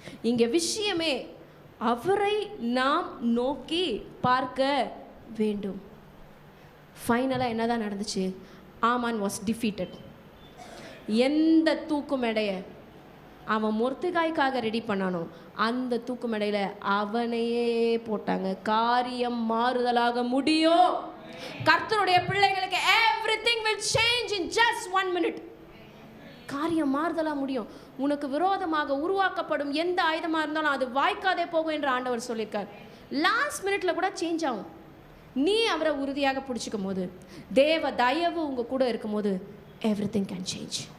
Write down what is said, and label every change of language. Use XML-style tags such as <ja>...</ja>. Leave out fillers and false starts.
<ta>இங்கே விஷயமே அவரை நாம் நோக்கி பார்க்க வேண்டும். ஃபைனலாக என்னதான் நடந்துச்சு?</ta> <en>Haman was defeated.</en> <ta>எந்த தூக்கு மேடையை அவன் மொர்தெகாய்க்காக ரெடி பண்ணானோ அந்த தூக்கு மேடையில் அவனையே போட்டாங்க. காரியம் மாறுதலாக முடியும். கர்த்தருடைய பிள்ளைகளுக்கு</ta> <en>everything will change in just 1 minute.</en> <ta>காரியம் மாறுதலாக முடியும். உனக்கு விரோதமாக உருவாக்கப்படும் எந்த ஆயுதமாக இருந்தாலும் அது வாய்க்காதே போகும் என்று ஆண்டவர் சொல்லியிருக்கார். லாஸ்ட் மினிட்ல கூட சேஞ்ச் ஆகும். நீ அவரை உறுதியாக பிடிச்சிக்கும் போது, தேவ தயவு உங்க கூட இருக்கும் போது</ta> <en>everything can change.</en>